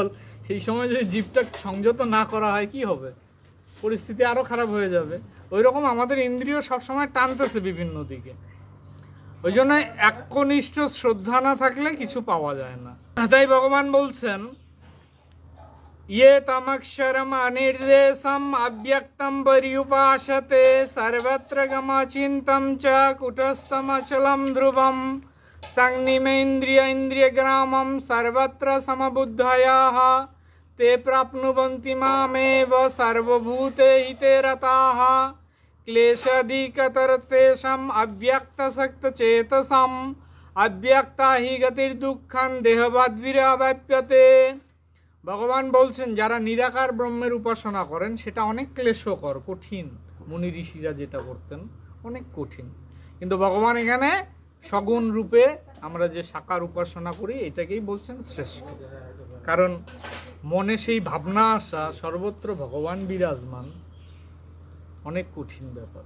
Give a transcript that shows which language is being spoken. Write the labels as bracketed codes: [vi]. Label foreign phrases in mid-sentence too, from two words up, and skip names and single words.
[bn] সেই সময় যদি জিভটা সংযত না করা হয় কি হবে, পরিস্থিতি আরো খারাপ হয়ে যাবে। ওই রকম আমাদের ইন্দ্রিয় সবসময় টানতেছে বিভিন্ন দিকে। ওই জন্য একনিষ্ঠ শ্রদ্ধা না থাকলে কিছু পাওয়া যায় না। তাই ভগবান বলছেন [sa] ये तमक्षरम अनिर्देशम अव्यक्तम पर्युपासते सर्वत्र गमचिन्तं च कुटस्थम अचलम ध्रुवम संनिमेन्द्रिय इंद्रियग्रामं सर्वत्र समबुद्धयाः ते प्राप्नुवन्ति मामेव सर्वभूते हिते रताः क्लेशादिकतरतेषाम् अव्यक्तसक्तचेतसाम् अव्यक्ता हि गतिर्दुःखं देहवद्भिराव्याप्यते। [bn] ভগবান বলছেন যারা নিরাকার ব্রহ্মের উপাসনা করেন সেটা অনেক ক্লেশকর, কঠিন। মুনি ঋষিরা যেটা করতেন অনেক কঠিন, কিন্তু ভগবান এখানে সগুণ রূপে আমরা যে সাকার উপাসনা করি এটাকেই বলছেন শ্রেষ্ঠ। কারণ মনে সেই ভাবনা আসা সর্বত্র ভগবান বিরাজমান অনেক কঠিন ব্যাপার।